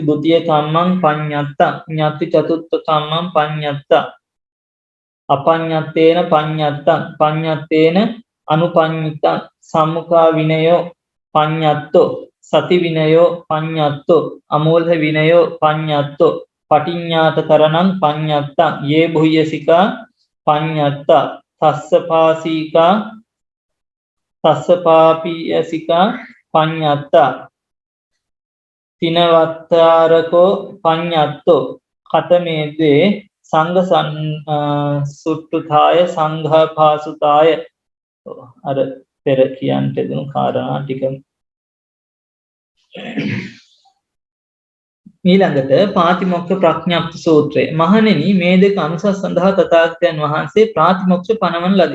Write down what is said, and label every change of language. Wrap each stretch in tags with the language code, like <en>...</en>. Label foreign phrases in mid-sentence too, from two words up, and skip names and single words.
<pi>ဒ ුතිය කම්මං පඤ්ඤත්තං ඤත්ති චතුත්ථ කම්මං පඤ්ඤත්තං අපඤ්ඤත්තේන පඤ්ඤත්තං පඤ්ඤත්තේන අනුපඤ්ඤිතං සම්මුඛා විනයෝ පඤ්ඤත්තෝ සති විනයෝ පඤ්ඤත්තෝ අමෝධ විනයෝ පඤ්ඤත්තෝ පටිඤ්ඤාත කරණං පඤ්ඤත්තං යේ බුයසිකා පඤ්ඤත්තා තස්සපාපීයසිකා පඤ්ඤත්තා තිනවත්තාරකෝ පඤ්ඤත්තෝ කතමේද්වේ සංඝ සුට්ටුතාය සංඝපාසුතාය</pi> <si>අර පෙර කියන්ට දුණු කාරණා ටික ඊළඟට පාතිමොක්ඛ ප්‍රඥප්ති සූත්‍රය. මහණෙනි මේ දෙක අනුසස් සඳහා තථාගතයන් වහන්සේ ප්‍රාතිමොක්ෂ පනවන ලදී.</si>